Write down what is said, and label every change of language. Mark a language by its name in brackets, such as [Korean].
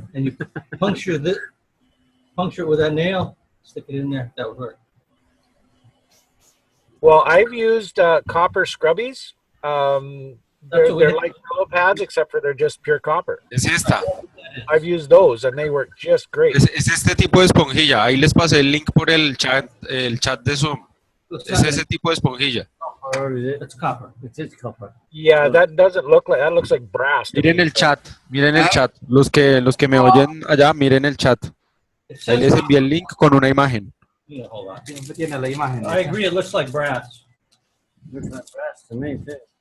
[English] And you puncture it with that nail, stick it in there, that would work. Well, I've used copper scrubbies. They're like Brillo pads, except for they're just pure copper. [Spanish] Es esta. [English] I've used those, and they work just great. [Spanish] Es este tipo de esponjilla. Ahí les pasé el link por el chat de Zoom. Es ese tipo de esponjilla. [English] It's copper. It is copper. Yeah, that doesn't look like, that looks like brass. [Spanish] Miren el chat, Los que me oyen allá, miren el chat. Ahí les envié el link con una imagen. [English] Yeah, hold on. [Spanish] Tiene la imagen. [English] I agree, it looks like brass. Looks like brass to me too.